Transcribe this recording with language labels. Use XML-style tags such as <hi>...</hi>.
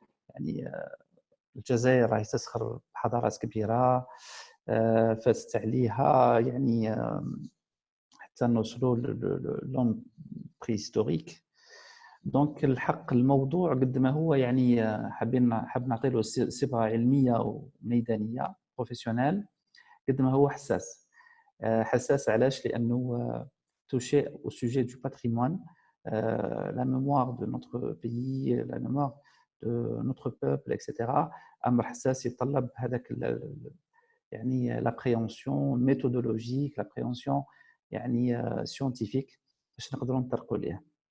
<ar>يعني الجزائر راهي تسخر بحضارات كبيرة فاتت عليها يعني حتى نوصلوا لون بريستوريك. دونك الحق الموضوع قد ما هو يعني حاب نعطي له صبغة علمية وميدانية بروفيسيونيل قد ما هو حساس. حساس علاش؟ لأنه</ar> <fr>touché au sujet du patrimoine, la mémoire de notre pays, la mémoire de notre peuple, etc.</fr> <ar>أمر حساس يتطلب هذاك يعني</ar> <fr>l'appréhension méthodologique, l'appréhension</fr> <ar>يعني scientifique باش نقدروا نطرقوا ليه.</ar>